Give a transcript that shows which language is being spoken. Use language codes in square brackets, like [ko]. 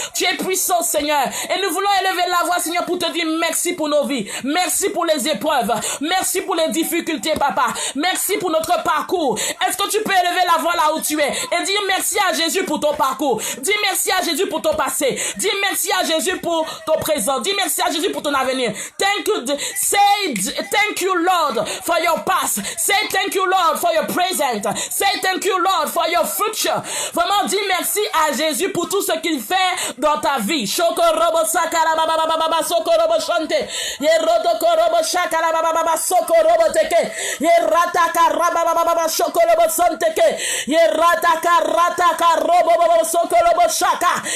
[fr] Tu es puissant, Seigneur. Et nous voulons élever la voix, Seigneur, pour te dire merci pour nos vies. Merci pour les épreuves. Merci pour les difficultés, papa. Merci pour notre parcours. Est-ce que tu peux élever la voix là où tu es et dire merci à Jésus pour ton parcours? Dis merci à Jésus pour ton passé. Dis merci à Jésus pour ton présent. Dis merci à Jésus pour ton avenir. [en] Thank you, Lord, for your past. Say thank you, Lord, for your present. Say thank you, Lord, for your future. [fr] Vraiment, dis merci à Jésus pour tout ce qu'il fait dans ta vie. Shokorobo sakara baba baba baba sokorobo shante. Yeroto korobo shakara baba baba sokorobo teke. Yerataka raba baba baba shokorobo santeke. Yerataka rataka robo baba sokorobo shaka.